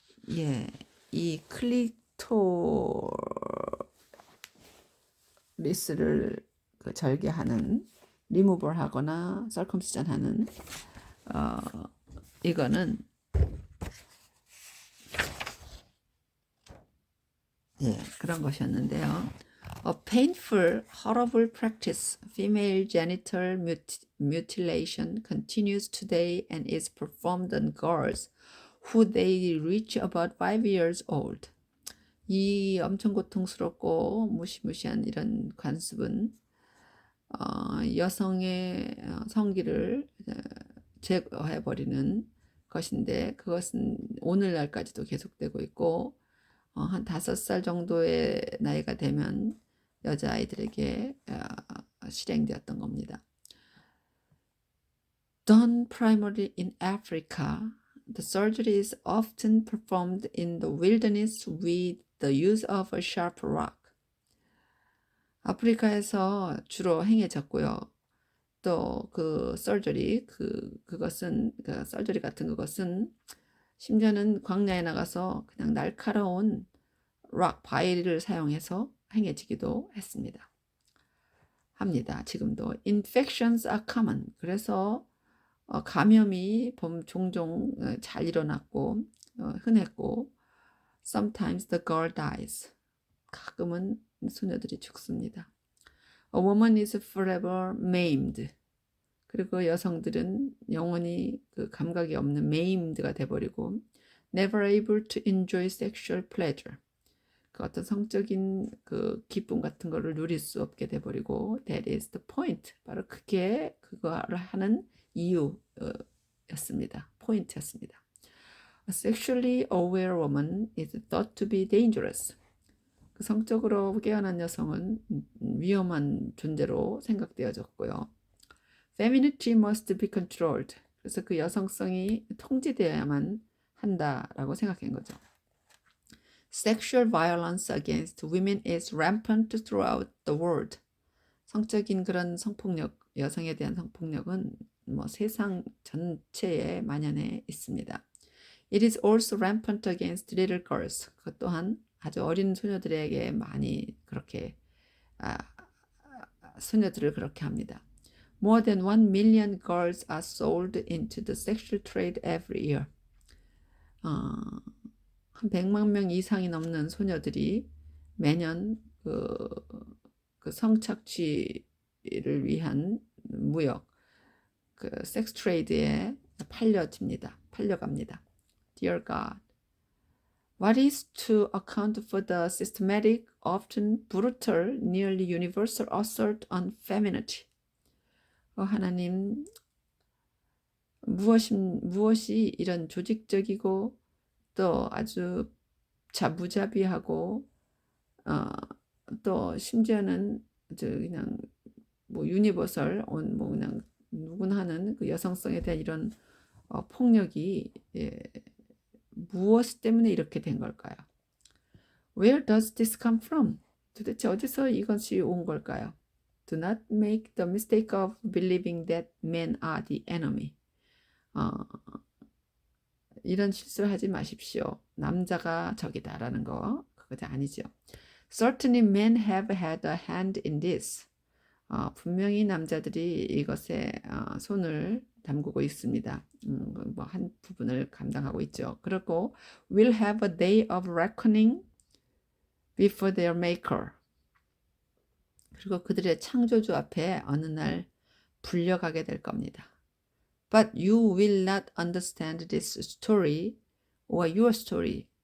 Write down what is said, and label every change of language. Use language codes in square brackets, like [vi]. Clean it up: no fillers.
[ko] 예, 이 클리토리스를 절개하는, 리무벌 하거나 circumcision 하는 이거는 그런 것이었는데요. [en] A painful, horrible practice, female genital mutilation continues today and is performed on girls who they reach about 5 years old. [ko] 이 엄청 고통스럽고 무시무시한 이런 관습은 여성의 성기를 제거해버리는 것인데 그것은 오늘날까지도 계속되고 있고 한 5살 정도의 나이가 되면 여자아이들에게 실행되었던 겁니다. [en] Done primarily in Africa, the surgery is often performed in the wilderness with the use of a sharp rock. [ko] 아프리카에서 주로 행해졌고요. 또 그 서저리 그것은 그 서저리 같은 그것은 심지어는 광야에 나가서 그냥 날카로운 락 바위를 사용해서 행해지기도 했습니다. 합니다. 지금도 [en] infections are common. [ko] 그래서 감염이 종종 잘 일어났고 흔했고 [en] sometimes the girl dies. [ko] 가끔은 소녀들이 죽습니다. [en] A woman is forever maimed. [ko] 그리고 여성들은 영원히 그 감각이 없는 maimed가 돼버리고 [en] never able to enjoy sexual pleasure. [ko] 그 어떤 성적인 그 기쁨 같은 거를 누릴 수 없게 돼버리고 [en] that is the point. [ko] 바로 그게 그거를 하는 이유였습니다. 포인트였습니다. [en] A sexually aware woman is thought to be dangerous. [ko] 그 성적으로 깨어난 여성은 위험한 존재로 생각되어졌고요. [en] Femininity must be controlled. [ko] 그래서 그 여성성이 통제되어야만 한다라고 생각한 거죠. [en] Sexual violence against women is rampant throughout the world. [ko] 성적인 그런 성폭력, 여성에 대한 성폭력은 뭐 세상 전체에 만연해 있습니다. [en] It is also rampant against little girls. [ko] 그것 또한 아주 어린 소녀들에게 많이 그렇게 소녀들을 그렇게 합니다. [en] More than 1 million girls are sold into the sexual trade every year. [ko] 한 100만 명 이상이 넘는 소녀들이 매년 그 성착취를 위한 무역, 그 섹스 트레이드에 팔려갑니다. [en] Dear God, what is to account for the systematic, often brutal, nearly universal assault on femininity? [ko] 하나님, 무엇이 이런 조직적이고 또 아주 무자비하고 또 심지어는 그냥 뭐 유니버설 뭐 그냥 누구나 하는 그 여성성에 대한 이런 폭력이 무엇 때문에 이렇게 된 걸까요? [en] Where does this come from? [ko] 도대체 어디서 이것이 온 걸까요? [en] Do not make the mistake of believing that men are the enemy. [ko] 이런 실수를 하지 마십시오. 남자가 적이다라는 거 그거 아니죠. [en] Certainly men have had a hand in this. [ko] 분명히 남자들이 이것에 손을 담그고 있습니다. 뭐 한 부분을 감당하고 있죠. 그리고 [en] will have a day of reckoning before their maker. [ko] 그리고 그들의 창조주 앞에 어느 날 불려가게 될 겁니다. [en] But you will not understand this story or your story.